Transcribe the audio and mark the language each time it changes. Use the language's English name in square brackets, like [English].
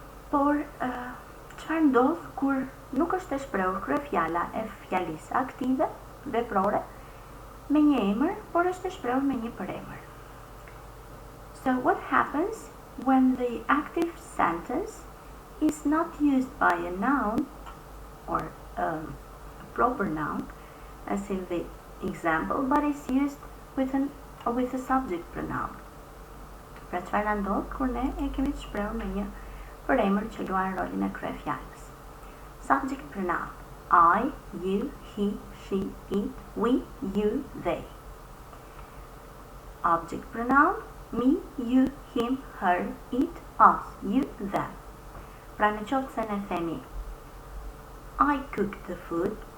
[Albanian] Por, çfarë ndodh kur nuk është e shprehur kryefjala e fjalisë aktive, veprore, me një emër, por është e shprehur me një përemër. [English] So what happens when the active sentence is not used by a noun or a proper noun, as in the example, but is used with a subject pronoun. [Albanian] Pra, çfarë ndodh kur ne e kemi të shprehur me një përemër që luan rolin e kryefjalës. [English] Subject pronoun. I, you, he, she, it, we, you, they. Object pronoun. Me, you, him, her, it, us, you, them. [Albanian] Pra, në qoftë se ne themi [English] I cooked the food.